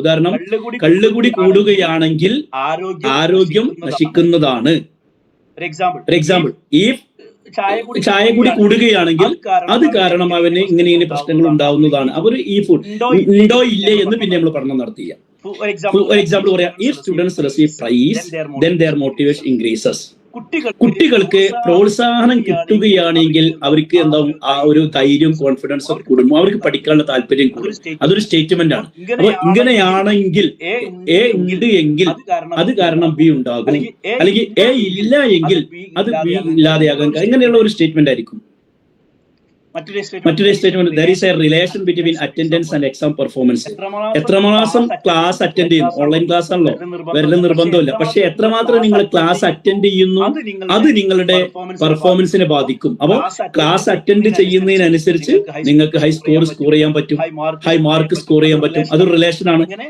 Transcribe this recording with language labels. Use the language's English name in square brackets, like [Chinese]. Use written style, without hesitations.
[Malayalam] ഉദാഹരണം, കള്ളുകുടി കൂടുകയാണെങ്കിൽ ആരോഗ്യം നശിക്കുന്നതാണ്. For example, if ചായ കൂടി കൂടുകയാണെങ്കിൽ അത് കാരണം അവന് ഇങ്ങനെ പ്രശ്നങ്ങൾ ഉണ്ടാവുന്നതാണ്. അവർ ഈ ഫുഡ് ഉണ്ടോ ഇല്ലേ എന്ന് പിന്നെ നമ്മൾ പഠനം നടത്തിയ. [English] For example പറയാം, if students receive praise then their motivation increases. [Malayalam] കുട്ടികൾക്ക് പ്രോത്സാഹനം കിട്ടുകയാണെങ്കിൽ അവർക്ക് എന്താവും, ആ ഒരു ധൈര്യം, കോൺഫിഡൻസ് ഒക്കെ കൂടും, അവർക്ക് പഠിക്കാനുള്ള താല്പര്യം കൂടും. അതൊരു സ്റ്റേറ്റ്മെന്റ് ആണ്. അപ്പൊ ഇങ്ങനെയാണെങ്കിൽ എ ഉണ്ട് എങ്കിൽ അത് കാരണം ബി ഉണ്ടാകും, അല്ലെങ്കിൽ എ ഇല്ല എങ്കിൽ അത് ബി ഇല്ലാതെയാകാൻ, ഇങ്ങനെയുള്ള ഒരു സ്റ്റേറ്റ്മെന്റ് ആയിരിക്കും. മറ്റൊരു statement [English] there is a relation between attendance and exam performance. [Malayalam] എത്രമാത്രം ക്ലാസ് അറ്റൻഡ് ചെയ്യുന്നു, ഓൺലൈൻ ക്ലാസ് ആണല്ലോ, വരല് നിർബന്ധമില്ല, പക്ഷെ എത്രമാത്രം നിങ്ങൾ ക്ലാസ് അറ്റൻഡ് ചെയ്യുന്നു അത് നിങ്ങളുടെ പെർഫോമൻസിനെ ബാധിക്കും. അപ്പോൾ ക്ലാസ് അറ്റൻഡ് ചെയ്യുന്നതിനനുസരിച്ച് നിങ്ങൾക്ക് ഹൈ സ്കോർ ചെയ്യാൻ പറ്റും, ഹൈ മാർക്ക് സ്കോർ ചെയ്യാൻ പറ്റും. അതൊരു റിലേഷൻ ആണ്.